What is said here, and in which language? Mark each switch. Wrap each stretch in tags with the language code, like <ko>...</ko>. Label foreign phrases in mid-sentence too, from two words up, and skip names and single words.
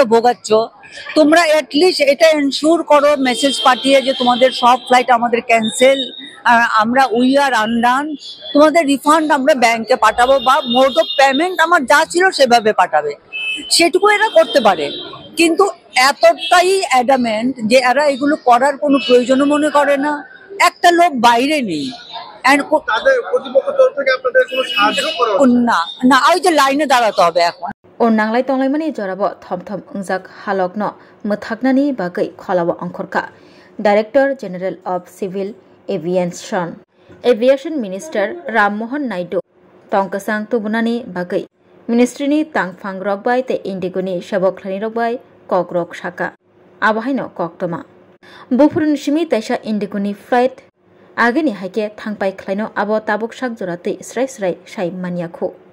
<bn>ভোগাচ্ছ তোমরা অ্যাটলিস্ট এটা এনশিওর করো মেসেজ পাঠিয়ে যে তোমাদের সব ফ্লাইট আমাদের ক্যান্সেল আমরা</bn> <en>we are undone</en> <bn>তোমাদের রিফান্ড আমরা ব্যাংকে পাঠাবো বা</bn> <en>mode of payment</en> <bn>আমার যা ছিল সেভাবে পাঠাবে সেটুকু এরা করতে পারে কিন্তু এতটাই অ্যাডামেন্ট যে এরা এগুলো করার কোনো প্রয়োজনও মনে করে না একটা লোক বাইরে নেই না ওই যে লাইনে দাঁড়াতে হবে এখন</bn> <trp>o nanglai tonglai mani jorabo thom ungjak halokno muthagnani bagai kholabo angkhorka Director General of Civil Aviation Minister Ram Mohan Naidu tongkasang tubunani bagai Ministry ni tangphang rokbai te Indigoni sabokhlani rokbai kokrok saka abahaino koktoma bufurun simi taisa Indigoni flight ageni haike thangpai khlaino abo tabuk sak jorate srai sai maniakhu</trp>